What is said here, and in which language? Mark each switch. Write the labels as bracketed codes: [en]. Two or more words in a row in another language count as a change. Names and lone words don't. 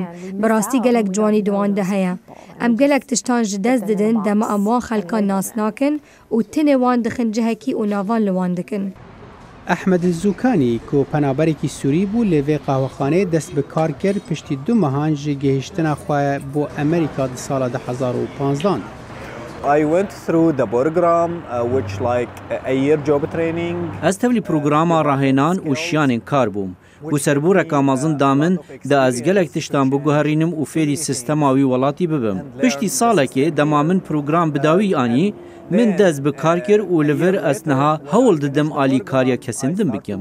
[ku] Bi rastî gelek ciwanî di wan de heye. Em gelek tiştan ji dest didin dema em wan xelkan nas nakin û tinê wan dixin cihekî û navan li wan dikin. Ehmed Zûkanî ku penaberekî Sûrî bû lê vê qahwexaneyê dest bi kar kir piştî 2 mehan ji gihîştina xwe bo Amerîka di sala 2015. [en] I went through the program which like a year job training. [ku] Ez tevlî programa rahênan û şiyanên kar bûm. Ku serboreka mezin da min de ez gelek tiştan biguherînim û fêrî sistema wî welatî bibim. Piştî salekê dema min program bidawî anî, min dest bi kar kir û li vir ez niha hewl didim alîkariya kesên din bikim.